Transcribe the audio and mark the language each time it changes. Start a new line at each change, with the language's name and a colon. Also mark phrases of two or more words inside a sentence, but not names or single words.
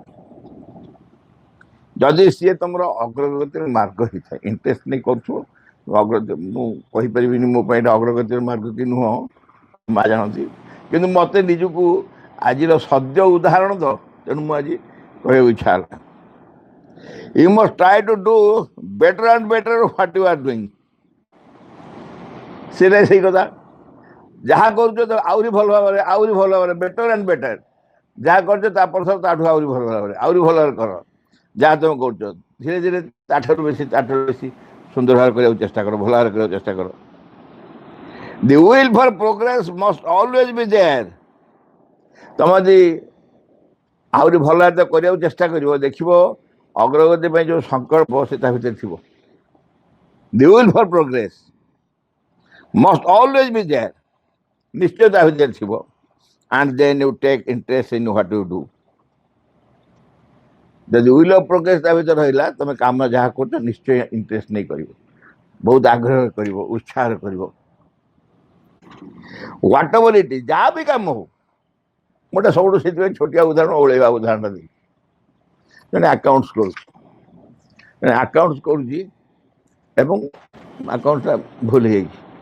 Odia: ଯଦି ସିଏ ତମର ଅଗ୍ରଗତିର ମାର୍ଗ ହେଇଥାଏ ଇଣ୍ଟରେଷ୍ଟ ନେଇ କରୁଥିବ ଅଗ୍ରଗତି ମୁଁ କହିପାରିବିନି ମୋ ପାଇଁ ଏଇଟା ଅଗ୍ରଗତିର ମାର୍ଗ କି ନୁହଁ ମା ଜାଣନ୍ତି କିନ୍ତୁ ମତେ ନିଜକୁ ଆଜିର ସଦ୍ୟ ଉଦାହରଣ ତ ତେଣୁ ମୁଁ ଆଜି କହିବାକୁ ଇଚ୍ଛା ହେଲା
English: You must try to do better and better what you are doing.
Odia: ସେଇଟା ସେଇ କଥା ଯାହା କରୁଛ ତ ଆହୁରି ଭଲ ଭାବରେ
English: better and better
Odia: ଯାହା କରୁଛ ତାପରେ ତାଠୁ ଆହୁରି ଭଲ ଭାବରେ କର ଯାହା ତମେ କରୁଛ ଧୀରେ ଧୀରେ ତାଠାରୁ ବେଶୀ ସୁନ୍ଦର ଭାବରେ କରିବାକୁ ଚେଷ୍ଟା କର ଭଲ ଭାବରେ କରିବାକୁ ଚେଷ୍ଟା କର
English: The will for progress must always be there.
Odia: ତମେ ଯଦି ଆହୁରି ଭଲ ଭାବରେ କରିବାକୁ ଚେଷ୍ଟା କରିବ ଦେଖିବ ଅଗ୍ରଗତି ପାଇଁ ଯେଉଁ ସଂକଳ୍ପ ସେ ତା ଭିତରେ ଥିବ
English: The will for progress must always be there. ନିଶ୍ଚୟ ତା ଭିତରେ ଥିବ and then you take interest in what you do.
Odia: ଯଦି
English: will of progress
Odia: ତା ଭିତରେ ରହିଲା ତମେ କାମ ଯାହା କରୁଛ ନିଶ୍ଚୟ ଇଣ୍ଟରେଷ୍ଟ ନେଇ କରିବ ବହୁତ ଆଗ୍ରହ କରିବ ଉତ୍ସାହରେ କରିବ
English: what ever it is
Odia: ଯାହା ବି କାମ ହଉ ଗୋଟେ ସବୁଠୁ ସେଥିପାଇଁ ଛୋଟିଆ ଓଳେଇବା ଉଦାହରଣ ଦେଇ ଜଣେ ଆକାଉଣ୍ଟସ୍ କରୁଛି ଏବଂ ଆକାଉଣ୍ଟଟା ଭୁଲ ହେଇଯାଇଛି